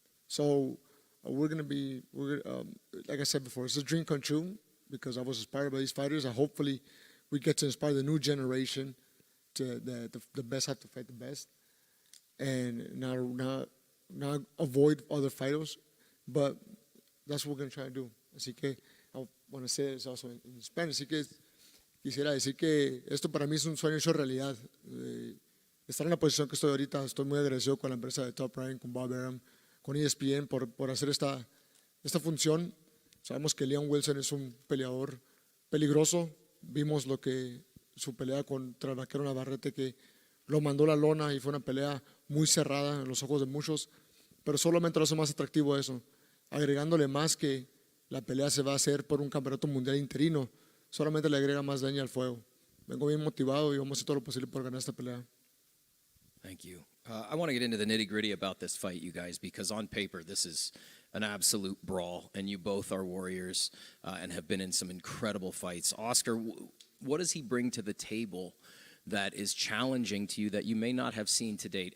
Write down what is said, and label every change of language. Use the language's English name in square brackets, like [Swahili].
[English] So we're going to be, like I said before, it's a dream come true because I was inspired by these fighters. And hopefully we get to inspire the new generation to the best have to fight the best and not avoid other fighters. But that's what we're going to try to do. [Spanish] Así que [English] I want to say this also in Spanish. [Spanish] Así que quisiera decir que esto para mí es un sueño hecho realidad. Estar en la posición que estoy ahorita, estoy muy agradecido con la empresa de Top Rank, con Bob Arum, con ESPN por hacer esta función. Sabemos que Leon Wilson es un peleador peligroso. Vimos su pelea contra el Vaquero Navarrete, que lo mandó a la lona y fue una pelea muy cerrada en los ojos de muchos, pero solamente lo hace más atractivo eso, agregándole más que la pelea se va a hacer por un campeonato mundial interino, solamente le agrega más leña al fuego. Vengo bien motivado y vamos a hacer todo lo posible por ganar esta pelea. [English] Thank you. I want to get into the nitty-gritty about this fight, you guys, because on paper, this is an absolute brawl, and you both are warriors and have been in some incredible fights. Oscar, what does he bring to the table that is challenging to you that you may not have seen to date?